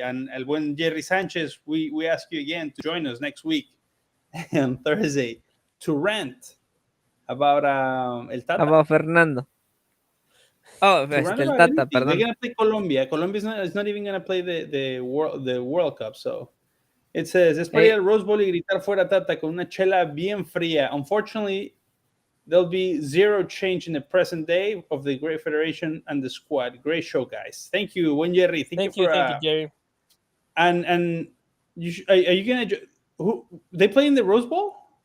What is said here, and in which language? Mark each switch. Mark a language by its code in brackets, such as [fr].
[en] And [es] el buen [en] Jerry Sanchez, we ask you again to join us next week on Thursday to rant about el Tata. About Fernando. Oh, [es] el Tata, perdón. [en] They're gonna play Colombia. Colombia is not even gonna play the World Cup. So it says, [es] es para ir al Rose Bowl y gritar fuera Tata con una chela bien fría. [en] Unfortunately, there'll be zero change in the present day of the Great Federation and the squad. Great show, guys. Thank you, Buen Jerry. Thank you, Jerry. And are you gonna? Who they play in the Rose Bowl?